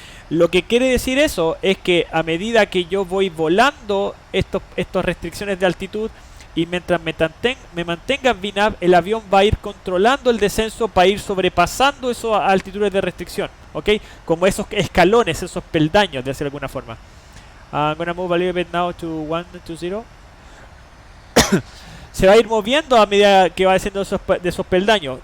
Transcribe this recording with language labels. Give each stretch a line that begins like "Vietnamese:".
Spanish: Lo que quiere decir eso es que a medida que yo voy volando estas restricciones de altitud, y mientras me mantenga en VNAV, el avión va a ir controlando el descenso para ir sobrepasando esas altitudes de restricción, ¿ok? Como esos escalones, esos peldaños, de hacer alguna forma.
English: I'm gonna move a little bit now to 120.
Spanish: Se va a ir moviendo a medida que va haciendo de esos peldaños.